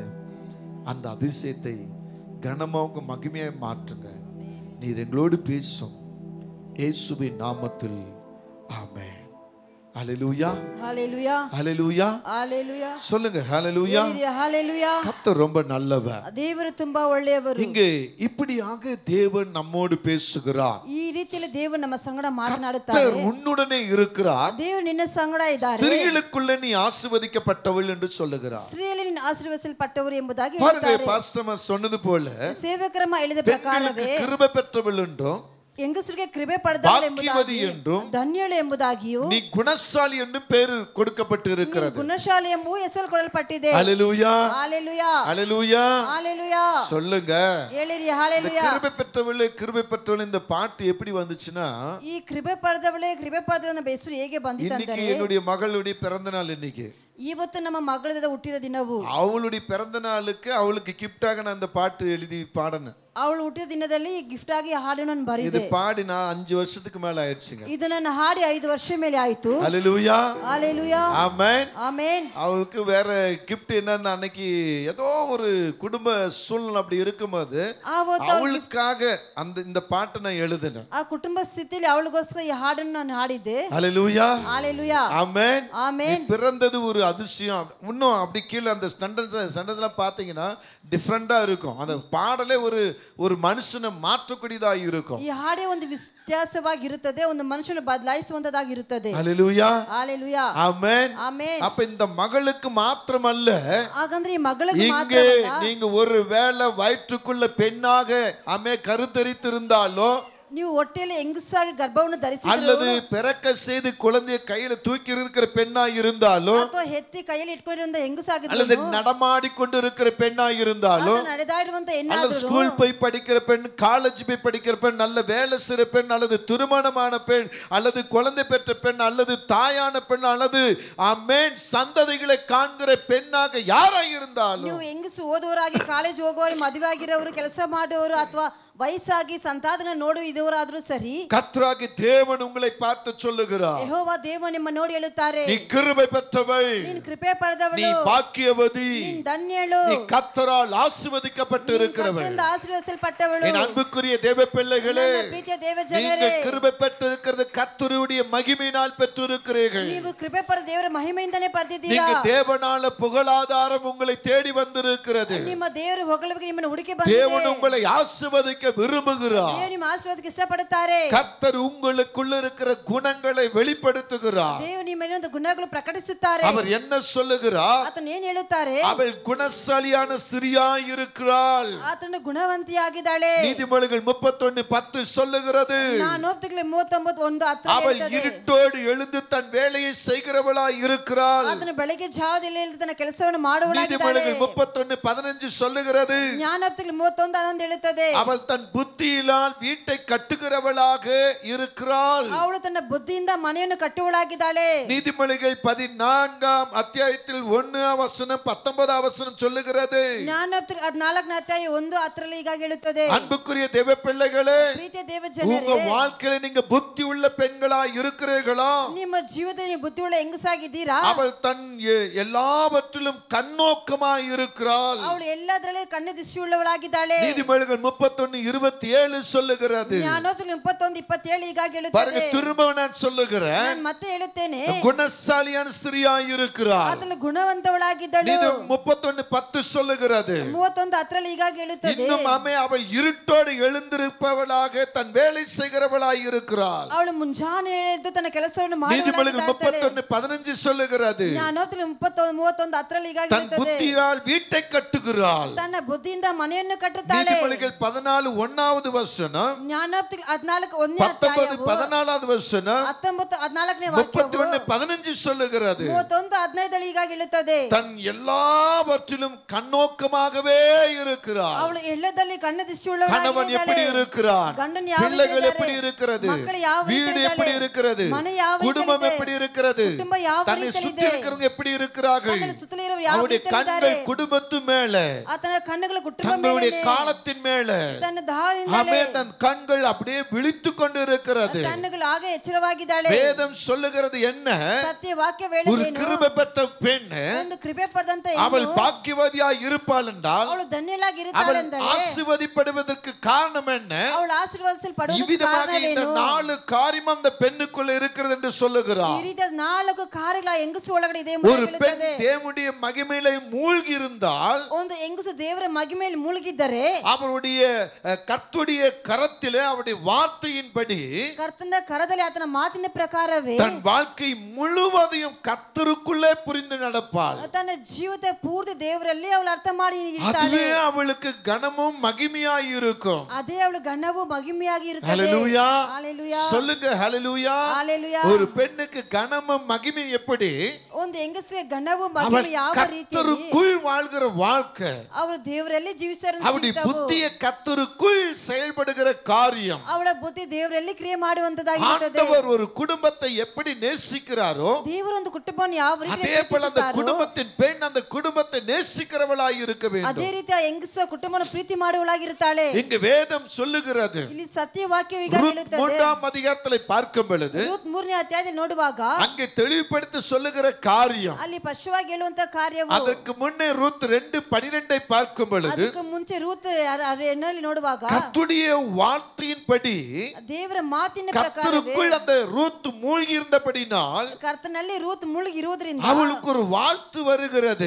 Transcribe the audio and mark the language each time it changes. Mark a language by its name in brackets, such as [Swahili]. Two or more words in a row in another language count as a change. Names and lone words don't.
[Tamil] அந்த அதிசயத்தை கனமாக மகிமையாய் மாற்றுங்க. நீர் எங்களோடு பேசும் இயேசுவின் நாமத்தில் ஆமென். ஹalleluya, ஹalleluya, ஹalleluya, ஹalleluya. சொல்லுங்க, ஹalleluya. ஹalleluya. கர்த்தர் ரொம்ப நல்லவர். [Kannada] ದೇವರು ತುಂಬಾ ಒಳ್ಳೆಯವರು. [Tamil] இங்கே இப்படியாக தேவன் நம்மோடு பேசுகிறார். [Kannada] ಈ ರೀತಿಯಲ್ಲಿ ದೇವರು ನಮ್ಮ ಸಂಗಡ ಮಾತನಾಡುತ್ತಾರೆ. [Tamil] கர்த்தர் உன்னுடனே இருக்கிறார். [Kannada] ದೇವರು ನಿನ್ನ ಸಂಗಡ ಇದ್ದಾರೆ. [Tamil] ஸ்திரீகளுக்குள்ள நீ ஆசீர்வதிக்கப்பட்டவள் என்று சொல்லுகிறார். [Kannada] ಸ್ತ್ರೀಯಲ್ಲಿ ನೀನು ಆಶೀರ್ವದಿಸಲ್ಪಟ್ಟವರು ಎಂಬುದಾಗಿ [Tamil] பாருங்க, [Kannada] ಹೇಳ್ತಾರೆ. [Tamil] பாஸ்டர் சொன்னது போல [Kannada] ಸೇವಕರಮ್ಮ ಹೇಳಿದ [Tamil] பெண்களுக்கு [Kannada] ಪ್ರಕಾರವೇ [Tamil] கிருபை பெற்றவள் என்றும் [Kannada] ಹೆಂಗಸರಿಗೆ ಕೃಪೆ ಪಡೆದವಳು [Tamil] பாக்கியவதி [Kannada] ಎಂಬುದಾಗಿಯೂ [Tamil] என்றும் [Kannada] ಧನ್ಯಳು ಎಂಬುದಾಗಿಯೂ [Tamil] நீ குணசாலி என்றும் பேர் கொடுக்கப்பட்டு இருக்கிறது. [Kannada] ಗುಣಶಾಲಿ ಎಂಬ ಹೆಸರು ಕೊಡಲ್ಪಟ್ಟಿದೆ. [Tamil] ஹalleluya, ஹalleluya, ஹalleluya. ஹalleluya. சொல்லுங்க, [Kannada] ಹೇಳಿರಿ ஹalleluya. [Tamil] கிருபை பெற்றவளே, கிருபை பெற்றவள் இந்த பாட்டு எப்படி வந்துச்சுன்னா, [Kannada] ಈ ಕೃಪೆ ಪಡೆದವಳೇ ಕೃಪೆ ಪಡೆದವಳ ಎಂಬ ಹೆಸರು ಹೇಗೆ ಬಂದಿತು [Tamil] இன்னைக்கு [Kannada] ಅಂದರೆ, [Tamil] என்னுடைய மகளுடைய பிறந்த நாள். இன்னைக்கு [Kannada] ಇವತ್ತು ನಮ್ಮ ಮಗಳದ ಹುಟ್ಟಿದ ದಿನವು. [Tamil] அவளுடைய பிறந்த நாளுக்கு அவளுக்கு கிஃப்டாக நான் அந்த பாட்டு எழுதி பாடணும். [Kannada] ಅವಳು ಹುಟ್ಟಿದ ದಿನದಲ್ಲಿ ಗಿಫ್ಟ್ ಆಗಿ ಹಾಡನ್ನು [Tamil] இது [Kannada] ಬರೆದೆ. [Tamil] பாடி நான் 5 வருஷத்துக்கு மேல ஆயிடுச்சுங்க. [Kannada] ಇದನ್ನ ಹಾಡಿ 5 ವರ್ಷ ಮೇಲೆ ಆಯ್ತು. [Tamil] ஹalleluya, ஹalleluya, ஆமென். ஆமென். அவளுக்கு வேற கிஃப்ட் என்னன்னா, அன்னைக்கு ஏதோ ஒரு குடும்ப சூழ்நிலை அப்படி இருக்கும்போது அவளுக்காக இந்த பாட்டை நான் எழுதினேன். [Kannada] ಆ ಕುಟುಂಬ ಸ್ಥಿತಿಯಲ್ಲಿ ಅವಳಿಗೋಸ್ಕರ ಈ ಹಾಡನ್ನು ನಾನು ಹಾಡಿದ್ದೆ. [Tamil] ஹalleluya, ஹalleluya, ஆமென். ஆமென். பிறந்தது ஒரு அதிசயம். இன்னும் அப்படி கீழே அந்த சென்டென்ஸ்லாம் பார்த்தீங்கன்னா டிஃப்ரெண்டா இருக்கும். அந்த பாடலே ஒரு மனுஷனை மாற்றக்கூடியதாக இருக்கும். [Kannada] ಈ ಹಾಡೇ ಒಂದು ವ್ಯತ್ಯಾಸವಾಗಿರುತ್ತದೆ, ಒಂದು ಮನುಷ್ಯನ ಬದಲಾಯಿಸುವಂತದಾಗಿರುತ್ತದೆ. [Tamil] ஹalleluya, ஹalleluya, ஆமென், ஆமென். அப்ப இந்த மகளுக்கு மாத்திரமல்ல, [Kannada] ಹಾಗಂದ್ರೆ ಈ ಮಗಳಿಗೆ [Tamil] இங்கே [Kannada] ಮಾತ್ರವಲ್ಲ, [Tamil] நீங்க ஒரு வேளை வயிற்றுக்குள்ள பெண்ணாக கருத்தரித்திருந்தாலோ [Kannada] ನೀವು ಹೊಟ್ಟೆಯಲ್ಲಿ ಹೆಂಗಸಾಗಿ ಗರ್ಭವನ್ನು [Tamil] அல்லது [Kannada] ಧರಿಸಿದ್ರು [Tamil] பிறக்க செய்து குழந்தையை கையில தூக்கி இருக்கிற பெண்ணா இருந்தாலும் [Kannada] ಅಥವಾ ಹೆತ್ತಿ ಕೈಯಲ್ಲಿ ಇಟ್ಕೊಂಡಿರುವಂತ [Tamil] அல்லது [Kannada] ಹೆಂಗಸಾಗಿದ್ರು [Tamil] நடமாடி கொண்டு இருக்கிற பெண்ணா இருந்தாலும் [Kannada] ನಡೆದಾಡುವಂತ [Tamil] அல்லது [Kannada] ಹೆಣ್ಣಾದ್ರು [Tamil] ஸ்கூல் போய் படிக்கிற பெண், காலேஜ் போய் படிக்கிற பெண், நல்ல வேலை செய்கிற பெண், அல்லது திருமணமான பெண், அல்லது குழந்தை பெற்ற பெண், அல்லது தாயான பெண், அல்லது ஆமென் சந்ததிகளை காண்கிற பெண்ணாக யாராக இருந்தாலும் [Kannada] ನೀವು ಹೆಂಗಸು ಓದುವರಾಗಿ ಕಾಲೇಜ್ ಹೋಗುವವರು ಮದುವೆ ಆಗಿರೋರು ಕೆಲಸ ಮಾಡುವವರು ಅಥವಾ ವಯಸ್ಸಾಗಿ ಸಂತಾನ ನೋಡುವವರಾದ್ರೂ ಸರಿ [Tamil] கர்த்தராகிய தேவன் உங்களை பார்த்து சொல்லுகிறார், [Kannada] ಯೆಹೋವ ದೇವ ನಿಮ್ಮ ನೋಡಿ ಹೇಳುತ್ತಾರೆ [Tamil] நீ கிருபை பெற்றவள், [Kannada] ನೀನು ಕೃಪೆ [Tamil] நீ [Kannada] ಪಡೆದವಳು [Tamil] பாக்கியவதி, [Kannada] ನೀನು ಧನ್ಯಳು [Tamil] நீ கர்த்தரால் ஆசீர்வதிக்கப்பட்டு இருக்கிறவள். [Kannada] ಕರ್ತನಿಂದ ಆಶೀರ್ವದಿಸಲ್ಪಟ್ಟವಳು [Tamil] என் அன்புக்குரிய தேவ பிள்ளைகளே, [Kannada] ನನ್ನ ಪ್ರೀತಿಯ ದೇವ [Tamil] நீங்க [Kannada] ಜನರೇ [Tamil] கிருபை பெற்றிருக்கிறது கர்த்தருடைய மகிமையினால் பெற்றிருக்கிறீர்கள். [Kannada] ನೀವು ಕೃಪೆ ಪಡೆದ ದೇವರ ಮಹಿಮೆಯಿಂದನೇ ಪಡೆದಿದ್ದೀರಾ [Tamil] நீங்க தேவனால புகழாதாரம் உங்களை தேடி வந்திருக்கிறது. [Kannada] ನಿಮ್ಮ ದೇವರು ಹೊಗಳವಿಗೆ ನಿಮ್ಮನ್ನು ಹುಡುಕಿ [Tamil] தேவன் [Kannada] ಬಂದಿದೆ [Tamil] உங்களை ஆசீர்வதிக்க விரும்புகிறார். [Kannada] ದೇವರು ನಿಮ್ಮ ಆಶೀರ್ವಾದಕ್ಕೆ ಇಷ್ಟಪಡುತ್ತಾರೆ [Tamil] கர்த்தர் உங்களுக்குள்ள இருக்கிற குணங்களை வெளிப்படுத்துகிறார். [Kannada] ದೇವರು ನಿಮ್ಮ ಮೇಲಿನ ಗುಣಗಳು ಪ್ರಕಟಿಸುತ್ತಾರೆ [Tamil] அவர் என்ன சொல்லுகிறார்? [Kannada] ಆತನು ಏನು ಹೇಳುತ್ತಾರೆ [Tamil] அவள் குணசாலியான ஸ்திரியாய் இருக்கிறாள். [Kannada] ಆತನು ಗುಣವಂತಿಯಾಗಿದ್ದಾಳೆ [Tamil] நீதிமொழிகள் 31:10 சொல்லுகிறது, [Kannada] ನಾನೋಕ್ತಿಗಳು 39:1 [Tamil] அவள் இருட்டோடு எழுந்து தன் வேலையை செய்கிறவளாய் இருக்கிறாள். [Kannada] ಆತನು ಬೆಳಗ್ಗೆ ಜಾವದಲ್ಲಿ ಎದ್ದು ತನ್ನ ಕೆಲಸವನ್ನು ಮಾಡುವವಳಾಗಿದ್ದಾಳೆ [Tamil] நீதிமொழிகள் 31:15 சொல்லுகிறது, [Kannada] ಜ್ಞಾನೋಕ್ತಿಗಳು 31:11 ಹೇಳುತ್ತದೆ [Tamil] அவள் தன் புத்தியினால் வீட்டை கட்டுகிறவளாக இருக்கிறாள். [Kannada] ಅವಳು ತನ್ನ ಬುದ್ಧಿಯಿಂದ ಮನೆಯನ್ನು ಕಟ್ಟುವಳಾಗಿದ್ದಾಳೆ [Tamil] நீதிமொழிகள் 14ஆம் அத்தியாயத்தில் 1 19 சொல்லுகிறது, [Kannada] ಜ್ಞಾನೋಕ್ತಿಗಳು 14ನೇ ಅಧ್ಯಾಯ 1:10 ಹೀಗಾಗಿ ಹೇಳುತ್ತದೆ [Tamil] அன்புக்குரிய தேவ பிள்ளைகளே, [Kannada] ಪ್ರೀತಿಯ ದೇವ [Tamil] உங்க [Kannada] ಜನರೇ [Tamil] வாழ்க்கையில நீங்க புத்தி உள்ள பெண்களா இருக்கிறீர்களா? [Kannada] ನಿಮ್ಮ ಜೀವಿತದಲ್ಲಿ ನೀವು ಬುದ್ಧಿಯುಳ್ಳ ಹೆಂಗಸಾಗಿದ್ದೀರಾ [Tamil] அவள் தன் எல்லாவற்றிலும் கண்ணோக்கமாய் இருக்கிறாள். [Kannada] ಅವಳು ಎಲ್ಲದರಲ್ಲಿ ಕಣ್ಣು ದೃಷ್ಟಿಯುಳ್ಳವಳಾಗಿದ್ದಾಳೆ [Tamil] நீதிமொழிகள் 31:27 சொல்லுகிறது. [Kannada] ಜ್ಞಾನೋಕ್ತಿಗಳು 31:27 ಹೀಗಾಗಿ [Tamil] பாருங்க, [Kannada] ಹೇಳುತ್ತದೆ [Tamil] திரும்ப நான் சொல்லுகிறேன், [Kannada] ನಾನು ಮತ್ತೆ ಹೇಳುತ್ತೇನೆ [Tamil] குணசாலியான ஸ்திரியாய் இருக்கிறாள். [Kannada] ಆತನು ಗುಣವಂತವಳಾಗಿದ್ದಳು [Tamil] 31:10 சொல்லுகிறது. [Kannada] 31:10 ಹೀಗಾಗಿ ಹೇಳುತ್ತದೆ [Tamil] இன்னும் அவள் இருட்டோடு எழுந்திருப்பவளாக தன் வேலை செய்கிறவளாய் இருக்கிறாள். [Kannada] ಅವಳು ಮುಂಜಾನೆ ಎದ್ದು ತನ್ನ ಕೆಲಸವನ್ನು [Tamil] நீதிமொழிகள் [Kannada] ಮಾಡುವವಳಾಗಿದ್ದಾಳೆ [Tamil] 31:15 சொல்லுகிறது, [Kannada] ಜ್ಞಾನೋಕ್ತಿಗಳು 31:10 ಹೀಗಾಗಿ [Tamil] தன் [Kannada] ಹೇಳುತ್ತದೆ [Tamil] புத்தியால் வீட்டை கட்டுகிறாள். [Kannada] ತನ್ನ ಬುದ್ಧಿಯಿಂದ ಮನೆಯನ್ನು ಕಟ್ಟುತ್ತಾಳೆ [Tamil] நீதிமொழிகள் 14:1 வசனம், [Kannada] ಜ್ಞಾನೋಕ್ತಿಗಳು 14:1ನೇ ಅಧ್ಯಾಯವು 19:14 19:14ನೇ ವಾಕ್ಯವು [Tamil] 31:15 சொல்லுகிறது, [Kannada] 31:15 ಹೀಗಾಗಿ ಹೇಳುತ್ತದೆ [Tamil] தன் எல்லாவற்றிலும் கண்ணோக்கமாகவே இருக்கிறார். [Kannada] ಅವಳು ಎಲ್ಲದಲ್ಲಿ ಕಣ್ಣು [Tamil] கணவன் [Kannada] ದೃಷ್ಟಿಯುಳ್ಳವಳಾಗಿದ್ದಾಳೆ [Tamil] எப்படி இருக்கிறார், [Kannada] ಗಂಡನು ಯಾವ [Tamil] பிள்ளைகள் [Kannada] ರೀತಿ [Tamil] எப்படி [Kannada] ಇದ್ದಾರೆ? [Tamil] இருக்கிறது, [Kannada] ಮಕ್ಕಳು ಯಾವ ರೀತಿ [Tamil] வீடு [Kannada] ಇದ್ದಾರೆ? [Tamil] எப்படி இருக்கிறது, [Kannada] ಮನೆ ಯಾವ ರೀತಿ [Tamil] குடும்பம் [Kannada] ಇದೆ? [Tamil] எப்படி இருக்கிறது, [Kannada] ಕುಟುಂಬ ಯಾವ [Tamil] தன்னை [Kannada] ರೀತಿಯಲ್ಲಿ [Tamil] சுற்றி [Kannada] ಇದೆ? [Tamil] இருக்கிறவங்க எப்படி இருக்கிறார்கள், [Kannada] ತನ್ನ ಸುತ್ತಲಿರುವ ಯಾವ [Tamil] அவருடைய [Kannada] ರೀತಿಯಲ್ಲಿ [Tamil] கண்கள் [Kannada] ಇದ್ದಾರೆ? [Tamil] குடும்பத்து மேல, [Kannada] ಆತನ ಕಣ್ಣುಗಳು ಕುಟುಂಬ [Tamil] தங்களுடைய [Kannada] ಮೇಲೆ [Tamil] காலத்தின் மேல, [Kannada] ತನ್ನ ದಾಹದಿಂದಲೇ [Tamil] ஆமே, தன் கண்கள் அப்படியே விழித்துக் கொண்டு இருக்கிறது. [Kannada] ಕಣ್ಣುಗಳು ಹಾಗೆ ಎಚ್ಚರವಾಗಿದ್ದಾಳೆ [Tamil] வேதம் சொல்லுகிறது என்ன, [Kannada] ಸತ್ಯ ವಾಕ್ಯ [Tamil] ஒரு [Kannada] ವೇಳೆದೇನು [Tamil] கிருபை பெற்ற பெண் [Kannada] ಒಂದು ಕೃಪೆ ಪಡೆದಂತ [Tamil] அவள் [Kannada] ಹೆಣ್ಣು [Tamil] பாக்கியவதியாய் இருப்பாள் என்றால் [Kannada] ಅವಳು ಧನ್ಯಳಾಗಿರುತ್ತಾಳೆ [Tamil] அவள் [Kannada] ಎಂದರೆ [Tamil] ஆசீர்வதிப்படுவதற்கு காரணம் என்ன? [Kannada] ಅವಳು ಆಶೀರ್ವಾದಿಸಲ್ಪಡುವುದಕ್ಕೆ [Tamil] இவ்விதமாக இந்த [Kannada] ಕಾರಣವೇನು [Tamil] 4 காரியம் அந்த பெண்ணுக்குள்ள இருக்கிறது என்று [Kannada] ಈ [Tamil] சொல்லுகிறார். [Kannada] ರೀತಿಯ 4 ಕಾರ್ಯಗಳ ಹೆಂಗಸು ಒಳಗಡೆ ಇದೆ [Tamil] ஒரு பெண் தேவனுடைய மகிமையிலே மூழ்கி இருந்தால் [Kannada] ಒಂದು ಹೆಂಗಸು ದೇವರ ಮಹಿಮೆಯಲ್ಲಿ ಮುಳುಗಿದ್ದರೆ [Tamil] அவருடைய கர்த்தருடைய கரத்திலே அவருடைய வார்த்தையின்படி [Kannada] ಕರ್ತನ ಕರದಲ್ಲಿ ಆತನ ಮಾತಿನ ಪ್ರಕಾರವೇ [Tamil] தன் வாழ்க்கை முழுவதையும் கர்த்தருக்குள்ளே புரிந்து நடப்பாள். [Kannada] ತನ್ನ ಜೀವಿತ ಪೂರ್ತಿ ದೇವರಲ್ಲಿ ಅವಳು ಅರ್ಥ ಮಾಡಿ ಇರ್ತಾಳೆ [Tamil] அதுவே அவளுக்கு கனமும் மகிமையாய் இருக்கும். [Kannada] ಅದೇ ಅವಳು ಗಣವು ಮಹಿಮೆಯಾಗಿ ಇರುತ್ತದೆ [Tamil] ஹல்லேலூயா, ஹalleluya சொல்லுங்க ஹல்லேலூயா. ஹalleluya ஒரு பெண்ணுக்கு கனமும் மகிமை எப்படி? [Kannada] ಒಂದು ಹೆಂಗಸಿಗೆ ಗಣವು [Tamil] அவள் [Kannada] ಮಹಿಮೆ ಯಾವ ರೀತಿಯಲ್ಲಿ [Tamil] கர்த்தருக்குள் வாழ்கிற வாழ்க்கை, [Kannada] ಅವಳು ದೇವರಲ್ಲಿ ಜೀವಿಸ್ತಾರೆ [Tamil] அவளுடைய புத்திய கர்த்தருக்குள் செயல்படுகிற காரியம். [Kannada] ಅವಳ ಬುದ್ಧಿ ದೇವರಲ್ಲಿ ಕ್ರಿಯೆ ಮಾಡುವಂತದಾಗಿರುತ್ತದೆ [Tamil] ஆண்டவர் ஒரு குடும்பத்தை எப்படி நேசிக்கிறாரோ [Kannada] ದೇವರು ಒಂದು ಕುಟುಂಬವನ್ನು ಯಾವ ರೀತಿ [Tamil] அதே போல அந்த குடும்பத்தின் பெண் அந்த குடும்பத்தை நேசிக்கிறவளாய் இருக்க [Kannada] ಅದೇ [Tamil] வேண்டும். [Kannada] ರೀತಿ ಆ ಹೆಂಗಸು ಕುಟುಂಬವನ್ನು ಪ್ರೀತಿ ಮಾಡುವಳಾಗಿರುತ್ತಾಳೆ [Tamil] இங்கு வேதம் சொல்லுகிறது. [Kannada] ಇಲ್ಲಿ ಸತ್ಯ ವಾಕ್ಯವು ಈಗ [Tamil] ரூத் [Kannada] ಹೇಳುತ್ತದೆ [Tamil] 3ஆம் அதிகாரத்தில் பார்க்கும் பொழுது [Kannada] ರೂತ್ 3ನೇ ಅಧ್ಯಾಯದಲ್ಲಿ ನೋಡುವಾಗ [Tamil] அங்கே தெளிவுபடுத்தி சொல்லுகிற காரியம், [Kannada] ಅಲ್ಲಿ ಸ್ಪಷ್ಟವಾಗಿ ಹೇಳುವಂತ ಕಾರ್ಯವು [Tamil] அதற்கு முன்னே ரூத் 2:12 பார்க்கும் பொழுது [Kannada] ಅದಕ್ಕೆ ಮುಂಚೆ ರೂತ್ 2ರಲ್ಲಿ ನೋಡುವಾಗ [Tamil] கர்த்தருடைய வார்த்தையின்படி [Kannada] ದೇವರ ಮಾತಿನ ಪ್ರಕಾರವೇ [Tamil] கர்த்தருக்குள் அந்த ரூத் மூழ்கி இருந்தபடினால் [Kannada] ಕರ್ತನಲ್ಲಿ ರೂತ್ ಮುಳುಗಿರುವುದರಿಂದ [Tamil] அவளுக்கு ஒரு வாழ்த்து வருகிறது.